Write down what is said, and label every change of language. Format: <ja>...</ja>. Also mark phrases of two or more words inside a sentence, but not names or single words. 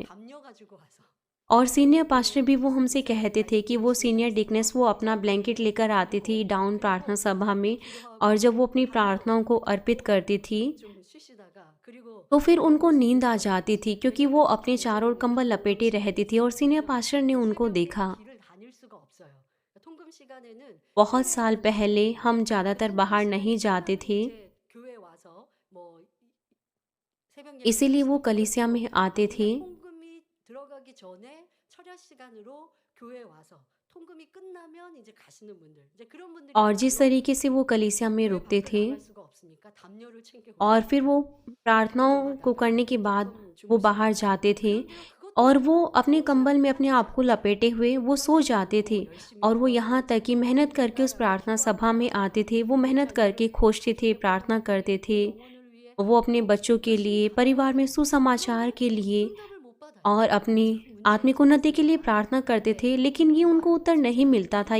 <hi>और</hi> <en>senior pastor</en> <hi>भी वो हमसे कहते थे कि वो</hi> <en>senior deaconess</en> <hi>वो अपना ब्लैंकेट लेकर आती थी डाउन प्रार्थना सभा में, और जब वो अपनी प्रार्थनाओं को अर्पित करती थी तो फिर उनको नींद आ जाती थी क्योंकि वो अपने चारों ओर कंबल लपेटे रहती थी। और</hi> <en>senior pastor</en> <hi>ने उनको देखा। बहुत साल पहले हम ज़्यादातर बाहर नहीं जाते थे, इसीलिए वो कलीसिया में आते थे</hi> <ko>들어가기 전에 철야 시간으로 교회에 와서 통금이 끝나면 이제 가시는 분들 이제 그런 분들이</ko> <hi>और जिस तरीके से वो कलीसिया में रुकते थे</hi> <ko>나갈 수가 없으니까 담요를 챙기고</ko> <hi>और फिर वो प्रार्थनाओं को करने के बाद वो बाहर जाते थे और वो अपने कंबल में अपने आप को लपेटे हुए वो सो जाते थे। और वो यहाँ तक कि मेहनत करके उस प्रार्थना सभा में आते थे, वो मेहनत करके खोजते थे, प्रार्थना करते थे, वो अपने बच्चों के लिए, परिवार में सुसमाचार के लिए और अपनी आत्मिक उन्नति के लिए प्रार्थना करते थे, लेकिन ये उनको उत्तर नहीं मिलता था।</hi>